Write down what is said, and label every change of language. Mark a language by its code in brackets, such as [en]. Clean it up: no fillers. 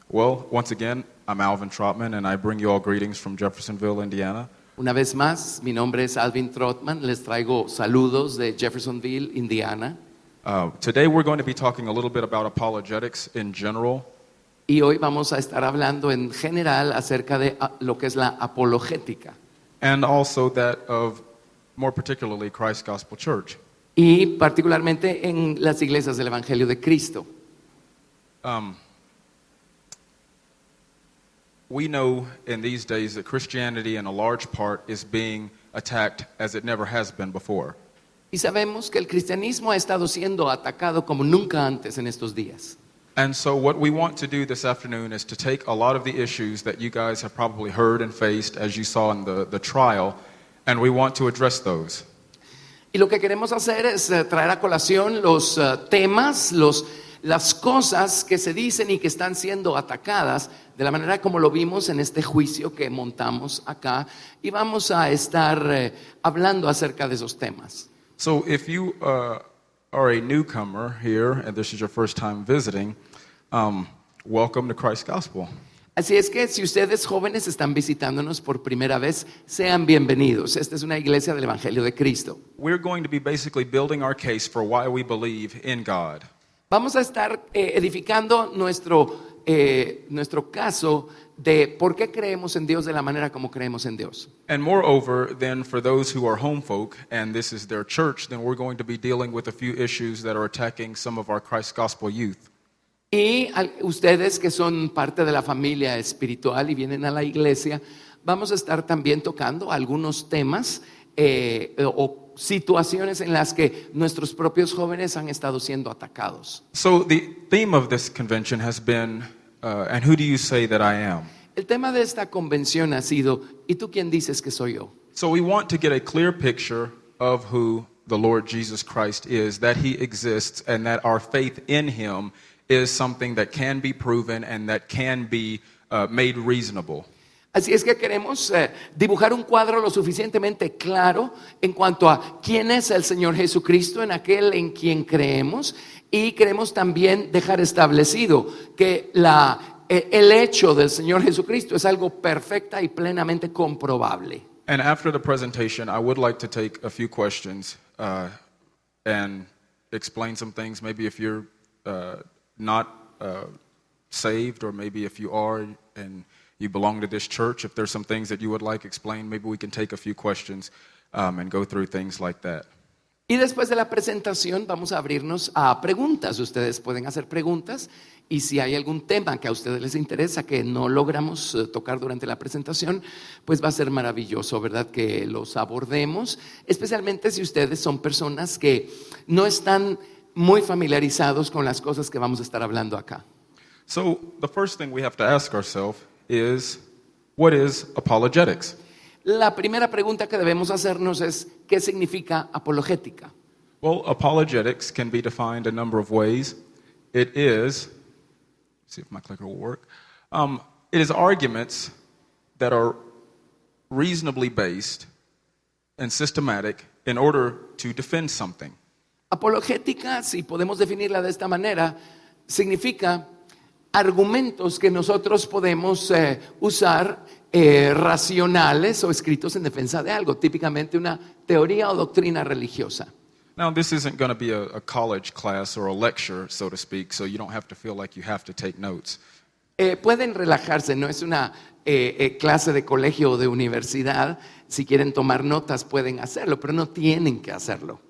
[en] Well, once again, I'm Alvin Trotman, and I bring you all greetings from Jeffersonville, Indiana. [es] Una vez más, mi nombre es Alvin Trotman, les traigo saludos de Jeffersonville, Indiana. [en] Today we're going to be talking a little bit about apologetics in general. [es] Y hoy vamos a estar hablando en general acerca de lo que es la apologética. [en] And also that of, more particularly, Christ Gospel Church. [es] Y particularmente en las iglesias del Evangelio de Cristo. [en] We know in these days that Christianity in a large part is being attacked as it never has been before. [es] Y sabemos que el cristianismo ha estado siendo atacado como nunca antes en estos días. [en] And so what we want to do this afternoon is to take a lot of the issues that you guys have probably heard and faced as you saw in the trial, and we want to address those. [es] Y lo que queremos hacer es traer a colación los temas, las cosas que se dicen y que están siendo atacadas de la manera como lo vimos en este juicio que montamos acá, y vamos a estar hablando acerca de esos temas. [en] So if you are a newcomer here and this is your first time visiting, welcome to Christ Gospel. [es] Así es que si ustedes jóvenes están visitándonos por primera vez, sean bienvenidos. Esta es una iglesia del Evangelio de Cristo. [en] We're going to be basically building our case for why we believe in God. [es] Vamos a estar edificando nuestro caso de por qué creemos en Dios de la manera como creemos en Dios. [en] And moreover, then for those who are home folk and this is their church, then we're going to be dealing with a few issues that are attacking some of our Christ Gospel youth. [es] Y ustedes que son parte de la familia espiritual y vienen a la iglesia, vamos a estar también tocando algunos temas o situaciones en las que nuestros propios jóvenes han estado siendo atacados. [en] So the theme of this convention has been, and who do you say that I am? [es] El tema de esta convención ha sido, ¿y tú quién dices que soy yo? [en] So we want to get a clear picture of who the Lord Jesus Christ is, that He exists, and that our faith in Him is something that can be proven and that can be made reasonable. [es] Así es que queremos dibujar un cuadro lo suficientemente claro en cuanto a quién es el Señor Jesucristo, en aquel en quien creemos, y queremos también dejar establecido que el hecho del Señor Jesucristo es algo perfecta y plenamente comprobable. [en] And after the presentation, I would like to take a few questions and explain some things. Maybe if you're not saved, or maybe if you are and you belong to this church, if there's some things that you would like explained, maybe we can take a few questions and go through things like that. [es] Y después de la presentación vamos a abrirnos a preguntas. Ustedes pueden hacer preguntas, y si hay algún tema que a ustedes les interesa que no logramos tocar durante la presentación, pues va a ser maravilloso, ¿verdad?, que los abordemos, especialmente si ustedes son personas que no están muy familiarizados con las cosas que vamos a estar hablando acá. [en] So the first thing we have to ask ourselves is, what is apologetics? [es] La primera pregunta que debemos hacernos es, ¿qué significa apologética? [en] Well, apologetics can be defined a number of ways. It is, let's see if my clicker will work. It is arguments that are reasonably based and systematic in order to defend something. [es] Apologética, si podemos definirla de esta manera, significa argumentos que nosotros podemos usar racionales o escritos en defensa de algo, típicamente una teoría o doctrina religiosa. [en] Now, this isn't going to be a college class or a lecture, so to speak, so you don't have to feel like you have to take notes. [es] Pueden relajarse, no es una clase de colegio o de universidad. Si quieren tomar notas pueden hacerlo, pero no tienen que hacerlo.